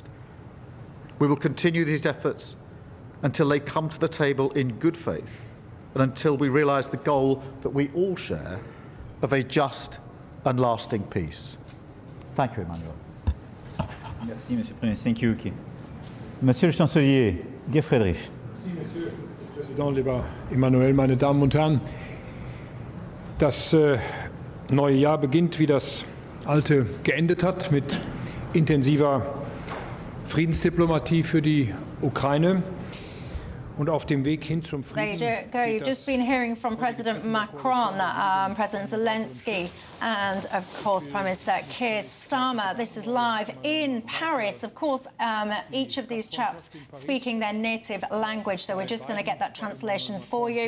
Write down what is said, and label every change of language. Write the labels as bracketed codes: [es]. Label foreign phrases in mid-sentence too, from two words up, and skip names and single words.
[en] We will continue these efforts until they come to the table in good faith and until we realise the goal that we all share of a just and lasting peace. Thank you, Emmanuel. [fr] Merci, Monsieur le Président. [en] Thank you, Kim. [fr] Monsieur le Chancelier, dear Friedrich. Merci, Monsieur le Président, [de] lieber Emmanuel, meine Damen und Herren. Das neue Jahr beginnt, wie das alte geendet hat, mit intensiver Friedensdiplomatie für die Ukraine. Und auf dem Weg hin zum Frieden. [en] There you go. You've just been hearing from President Macron, President Zelensky, and of course Prime Minister Keir Starmer. This is live in Paris. Of course, each of these chaps speaking their native language, so we're just going to get that translation for you.